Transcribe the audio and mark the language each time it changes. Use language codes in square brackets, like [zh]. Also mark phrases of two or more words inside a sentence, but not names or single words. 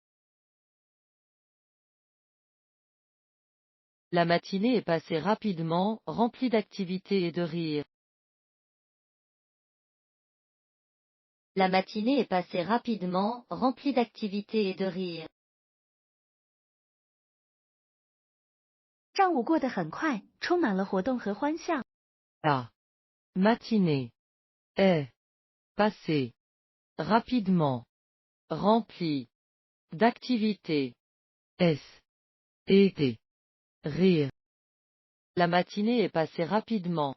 [fr] La matinée est passée rapidement, remplie d'activités et de rires. La matinée est passée rapidement, remplie d'activités et de rires. [zh] 上午过得很快，充满了活动和欢笑。 [fr] La matinée est passée rapidement, remplie d'activités et de rires. La matinée est passée rapidement.